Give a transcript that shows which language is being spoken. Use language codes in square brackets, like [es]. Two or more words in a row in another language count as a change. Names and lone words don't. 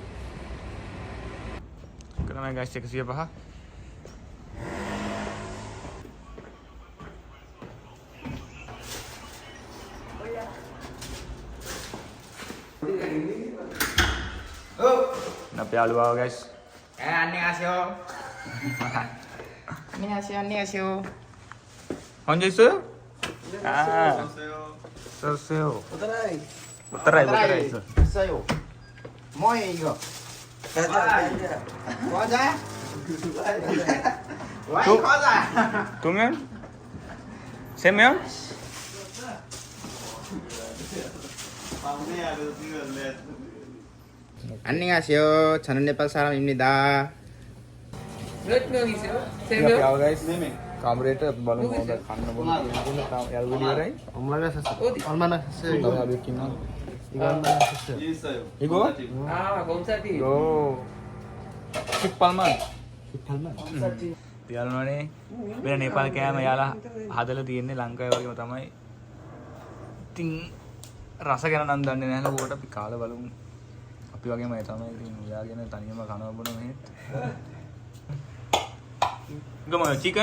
[si] තමයි ගයිස් 105. අපේ යාළුවා ගයිස්. [ko] 안녕하세요. 안녕하세요. 언제 있어요? 아. 썼어요. 못따라해. 있어요. 뭐예요 이거? 과자? 왜 과자? 2명? 3명? 안녕하세요. 저는 네팔 사람입니다. 몇 명이세요? 세 [si] අපි [ko] 명? [si] ආව ගයිස්. කාමරේට බලමු මොකද කන්න බොන්න තියෙනවා. තාම යාළුවෝ ඉවරයි. [ko] 엄마가 샀어. 얼마나 샀어요? [si] තව යාළුවෙක් ඉන්නවා. [ko] 이거 얼마나 샀어요? 이거? 아, 검사디. 이거 18만. 18만. [si] යාළුවනේ වෙන නේපාල කෑම යාලා හදලා තියෙන්නේ ලංකාවේ වගේම තමයි. ඉතින් රස ගැන නම් දන්නේ නැහැ නේද? අපි කාලා බලමු. අපි වගේම ඒ තමයි ඉතින් උයාගෙන තනියම කනවා බොන මෙහෙත්. ගම චිකන්?